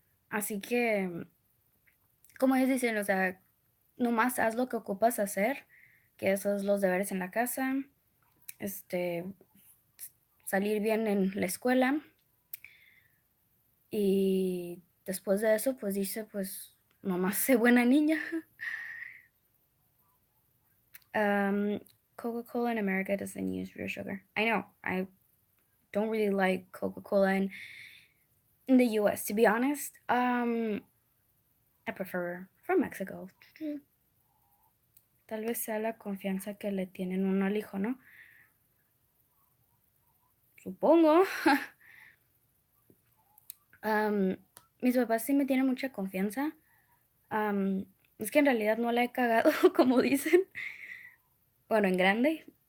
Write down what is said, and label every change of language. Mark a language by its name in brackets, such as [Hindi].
[Spanish] Así que, como ellos dicen, o sea, nomás haz lo que ocupas hacer, que esos los deberes en la casa, este, salir bien en la escuela. Y después de eso, pues dice, pues, nomás sé buena niña. [English] Um, Coca-Cola in America doesn't use real sugar. I know, I don't really like Coca-Cola in the US, to be honest. I prefer from Mexico. [Spanish] Tal vez sea la confianza que le tienen uno al hijo, ¿no? Supongo. Mis papás sí me tienen mucha confianza. Es que en realidad no la he cagado, como dicen. Bueno, en grande.